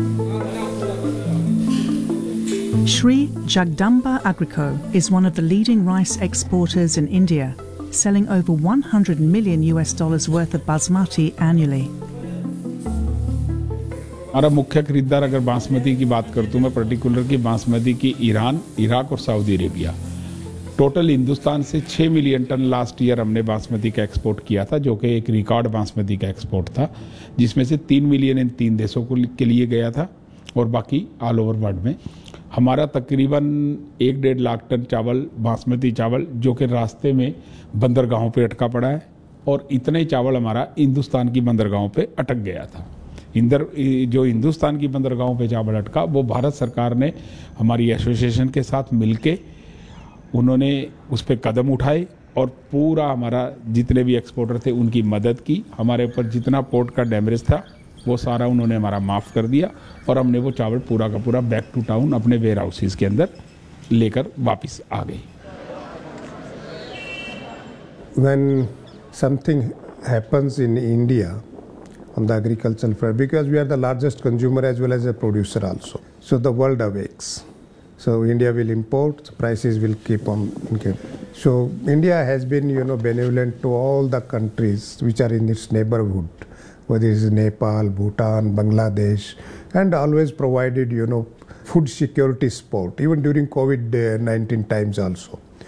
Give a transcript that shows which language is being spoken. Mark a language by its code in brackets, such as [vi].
[en] Sri Jagdamba Agrico is one of the leading rice exporters in India, selling over $100 million worth of basmati annually. [hi] हमारा मुख्य खरीदार अगर बासमती की बात करता हूँ मैं पर्टिकुलर की बासमती की ईरान इराक और सऊदी अरेबिया टोटल हिंदुस्तान से 6 मिलियन टन लास्ट ईयर हमने बासमती का एक्सपोर्ट किया था जो कि एक रिकॉर्ड बासमती का एक्सपोर्ट था जिसमें से 3 मिलियन इन तीन देशों के लिए गया था और बाकी ऑल ओवर वर्ल्ड में हमारा तकरीबन 1.5 लाख टन चावल बासमती चावल जो कि रास्ते में बंदरगाहों पर अटका पड़ा है और इतने चावल हमारा हिंदुस्तान की बंदरगाहों पर अटक गया था इंदर जो हिंदुस्तान की बंदरगाहों पे चावल अटका वो भारत सरकार ने हमारी एसोसिएशन के साथ मिलके उन्होंने उस पर कदम उठाए और पूरा हमारा जितने भी एक्सपोर्टर थे उनकी मदद की हमारे ऊपर जितना पोर्ट का डैमेज था वो सारा उन्होंने हमारा माफ़ कर दिया और हमने वो चावल पूरा का पूरा बैक टू टाउन अपने वेयर हाउसेज के अंदर लेकर वापस आ गए [en] When something happens in India on the agricultural front, because we are the largest consumer as well as a producer also. So the world awakes. So India will import, prices will keep on increasing. So India has been, you know, benevolent to all the countries which are in its neighborhood, whether it is Nepal, Bhutan, Bangladesh, and always provided, you know, food security support, even during COVID-19 times also.